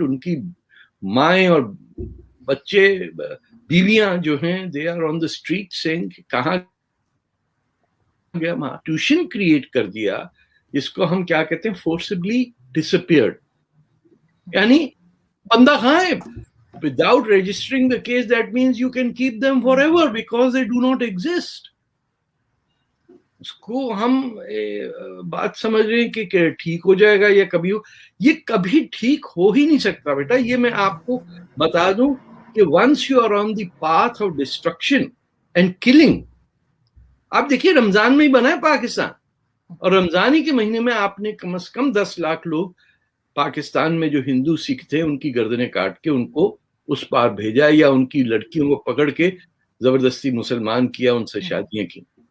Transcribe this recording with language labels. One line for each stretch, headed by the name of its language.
Urdu: ان کی مائیں اور بچے بیویاں جو ہیں
English: they are on the street saying
Urdu: کہاں گیا. ٹیوشن کریٹ کر دیا جس کو ہم کیا کہتے ہیں
English: forcibly disappeared,
Urdu: یعنی بندہ غائب.
English: Without registering the case, that means you can keep them forever because they do not exist.
Urdu: اس کو ہم بات سمجھ رہے ہیں کہ ٹھیک ہو جائے گا یا کبھی ہو, یہ کبھی ٹھیک ہو ہی نہیں سکتا بیٹا. یہ میں آپ کو بتا دوں کہ
English: once you are on the path of destruction and killing,
Urdu: آپ دیکھیے رمضان میں ہی بنا ہے پاکستان, اور رمضان ہی کے مہینے میں آپ نے کم از کم 10 لاکھ لوگ پاکستان میں جو ہندو سکھ تھے ان کی گردنیں کاٹ کے ان کو اس پار بھیجا, یا ان کی لڑکیوں کو پکڑ کے زبردستی مسلمان کیا, ان سے شادیاں کی.